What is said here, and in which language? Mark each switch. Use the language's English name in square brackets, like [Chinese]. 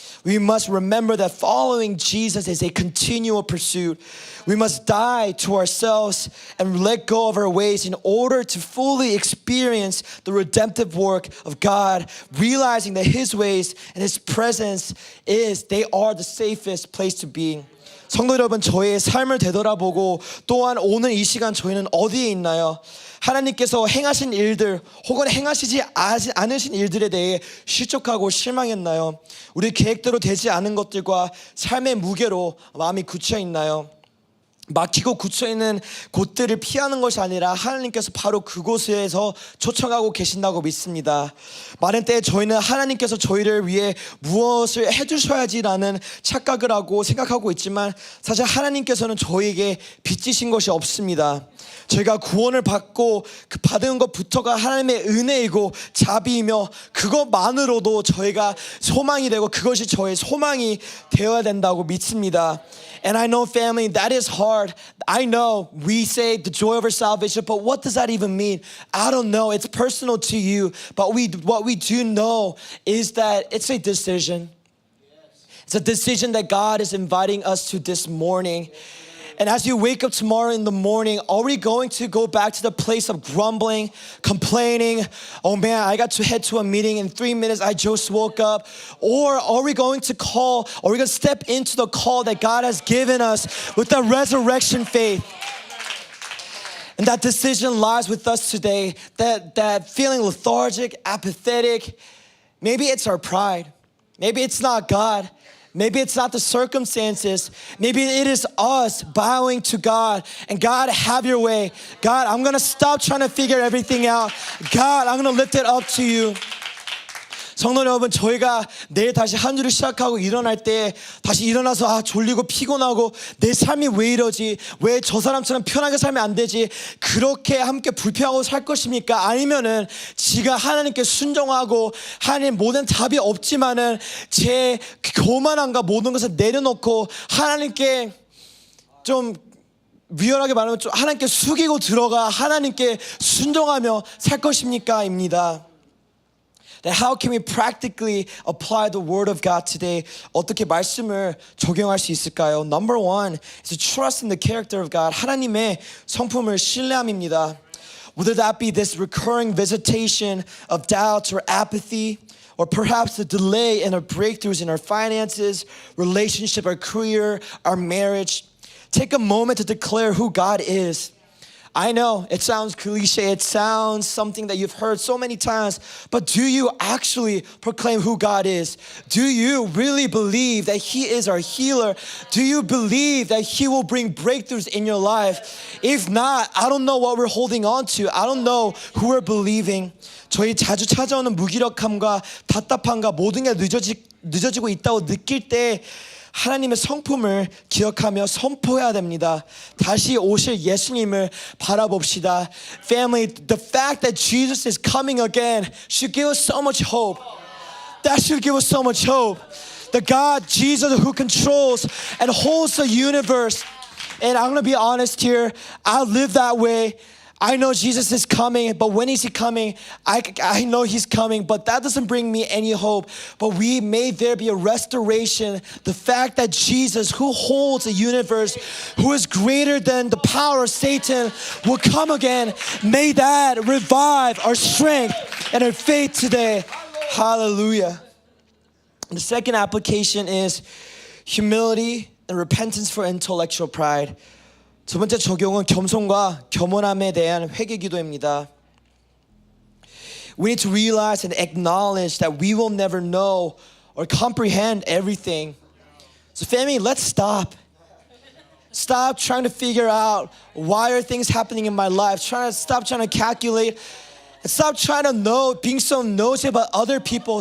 [English] We must remember that following Jesus is a continual pursuit. We must die to ourselves and let go of our ways in order to fully experience the redemptive work of God, realizing that His ways and His presence they are the safest place to be. [Korean] 성도 여러분, 저의 삶을 되돌아보고 또한 오늘 이 시간 저희는 어디에 있나요? 하나님께서 행하신 일들 혹은 행하시지 않으신 일들에 대해 실족하고 실망했나요? 우리 계획대로 되지 않은 것들과 삶의 무게로 마음이 굳혀 있나요? 막히고 굳혀있는 곳들을 피하는 것이 아니라 하나님께서 바로 그곳에서 초청하고 계신다고 믿습니다. 많은 때에 저희는 하나님께서 저희를 위해 무엇을 해주셔야지라는 착각을 하고 생각하고 있지만 사실 하나님께서는 저희에게 빚지신 것이 없습니다. 저희가 구원을 받고 그 받은 것부터가 하나님의 은혜이고 자비이며 그것만으로도 저희가 소망이 되고 그것이 저의 소망이 되어야 된다고 믿습니다. [English] And I know, family, that is hard. I know we say the joy of our salvation, but what does that even mean? I don't know. It's personal to you. But what we do know is that it's a decision. It's a decision that God is inviting us to this morning. And as you wake up tomorrow in the morning, are we going to go back to the place of grumbling, complaining? Oh man, I got to head to a meeting in 3 minutes. I just woke up. Or are we going to step into the call that God has given us with the resurrection faith? And that decision lies with us today. That feeling lethargic, apathetic. Maybe it's our pride. Maybe it's not God. Maybe it's not the circumstances. Maybe it is us bowing to God. And God, have your way. God, I'm going to stop trying to figure everything out. God, I'm going to lift it up to you. [Korean] 성도 여러분, 저희가 내일 다시 한 주를 시작하고 일어날 때 다시 일어나서 졸리고 피곤하고 내 삶이 왜 이러지? 왜 저 사람처럼 편하게 살면 안 되지? 그렇게 함께 불평하고 살 것입니까? 아니면은 지가 하나님께 순종하고 하나님 모든 답이 없지만은 제 교만함과 모든 것을 내려놓고 하나님께 좀 위험하게 말하면 좀 하나님께 숙이고 들어가 하나님께 순종하며 살 것입니까? 입니다. [English] That how can we practically apply the word of God today? [Korean] 어떻게 말씀을 적용할 수 있을까요? [English] Number one is to trust in the character of God. [Korean] 하나님의 성품을 신뢰함입니다. [English] Whether that be this recurring visitation of doubt or apathy, or perhaps the delay in our breakthroughs in our finances, relationship, our career, our marriage. Take a moment to declare who God is. I know it sounds cliche, it sounds something that you've heard so many times, but do you actually proclaim who God is? Do you really believe that He is our healer? Do you believe that He will bring breakthroughs in your life? If not, I don't know what we're holding on to. I don't know who we're believing. [Korean] 저희 자주 찾아오는 무기력함과 답답함과 모든 게 늦어지고 있다고 느낄 때 하나님의 성품을 기억하며 선포해야 됩니다. 다시 오실 예수님을 바라봅시다. [English] Family, the fact that Jesus is coming again should give us so much hope. That should give us so much hope. The God, Jesus, who controls and holds the universe And I'm gonna be honest here, I live that way. I know Jesus is coming, but when is he coming? I know he's coming, but that doesn't bring me any hope. But may there be a restoration. The fact that Jesus, who holds the universe, who is greater than the power of Satan, will come again. May that revive our strength and our faith today. Hallelujah. The second application is humility and repentance for intellectual pride. [Korean] 두 번째 적용은 겸손과 겸손함에 대한 회개 기도입니다. [English] We need to realize and acknowledge that we will never know or comprehend everything. So family, let's stop. Stop trying to figure out why are things happening in my life. Stop trying to calculate. Stop trying to know, being so nosy about other people.